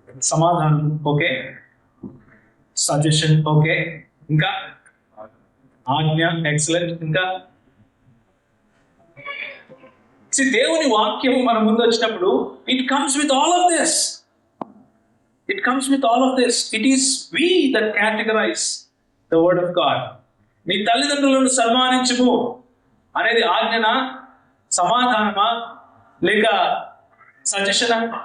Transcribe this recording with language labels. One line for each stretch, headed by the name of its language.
Telugu: సమాధానం okay, suggestion okay, ఇంకా ఆజ్ఞ ఎక్సలెంట్. ఇంకా దేవుని వాక్యము మన ముందు వచ్చినప్పుడు
English: It comes with all of this. It comes with all of this. It is we that categorize the word of God.
Telugu: నీ తల్లిదండ్రులను సన్మానించుము అనేది ఆజ్ఞనా, సమాధానమా, లేక సజెషనా?